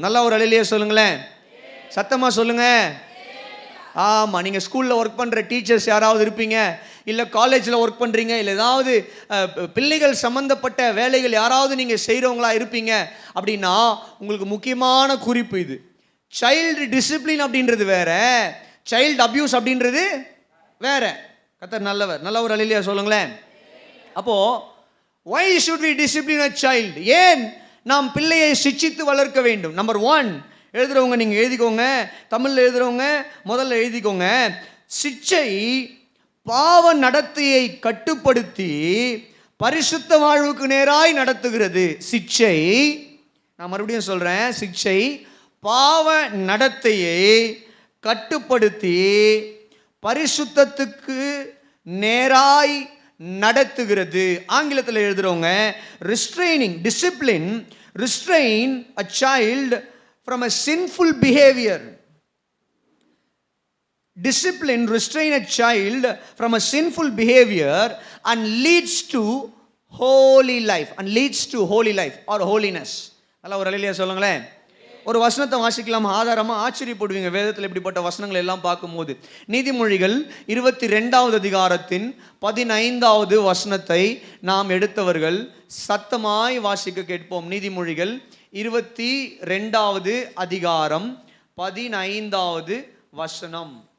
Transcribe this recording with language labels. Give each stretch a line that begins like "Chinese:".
Tamil: நல்லா ஒரு அல்லேலூயா சொல்லுங்களேன், சத்தமாக சொல்லுங்க. ஆமாம், நீங்கள் ஸ்கூலில் ஒர்க் பண்ணுற டீச்சர்ஸ் யாராவது இருப்பீங்க, இல்லை காலேஜில் ஒர்க் பண்ணுறீங்க, இல்லை ஏதாவது பிள்ளைகள் சம்மந்தப்பட்ட வேலைகள் யாராவது நீங்கள் செய்கிறவங்களா இருப்பீங்க அப்படின்னா உங்களுக்கு முக்கியமான குறிப்பு இது. சைல்டு டிசிப்ளின் அப்படின்றது வேற, சைல்டு அபியூஸ் அப்படின்றது வேற. கர்த்தர் நல்லவர். நல்ல ஒரு அல்லேலூயா சொல்லுங்களேன்.
English: அப்போது why should we discipline a child?
Tamil: ஏன் நாம் பிள்ளையை சிட்சித்து வளர்க்க வேண்டும்? நம்பர் 1, எழுதுறவங்க நீங்கள் எழுதிக்கோங்க, தமிழில் எழுதுறவங்க முதல்ல எழுதிக்கோங்க. சிட்சை பாவ நடத்தையை கட்டுப்படுத்தி பரிசுத்த வாழ்வுக்கு நேராய் நடத்துகிறது. சிட்சை, நான் மறுபடியும் சொல்கிறேன், சிட்சை பாவ நடத்தையை கட்டுப்படுத்தி பரிசுத்தத்துக்கு நேராய் நடத்துகிறது. ஆங்கிலத்தில் எழுதுறவங்க
English: restraining, discipline, restrain a child from a sinful behavior. Discipline restrain a child from a sinful behavior and leads to holy life, and leads to holy life or holiness.
Tamil: அல்ல ஒரு அல்லேலூயா சொல்லுங்களேன். ஒரு வசனத்தை வாசிக்கலாம், ஆதாரமா ஆச்சரியப்படுவீங்க வேதத்தில் இப்படிப்பட்ட வசனங்கள் எல்லாம் பார்க்கும்போது. நீதிமொழிகள் 22வது அதிகாரத்தின் 15வது வசனத்தை நாம் எடுத்தவர்கள் சத்தமாய் வாசிக்க கேட்போம். நீதிமொழிகள் 22வது அதிகாரம் 15வது வசனம்.